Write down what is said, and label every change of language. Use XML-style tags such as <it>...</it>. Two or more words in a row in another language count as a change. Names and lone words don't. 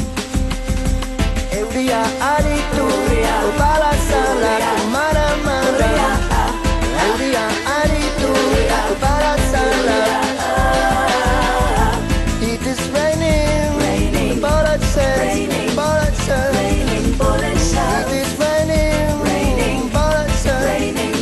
<eu>Euria aritu, bala sala kumara mara. Euria aritu, bala sala.</eu> <en>It is raining, bullets says. It is raining, bullets says.</en>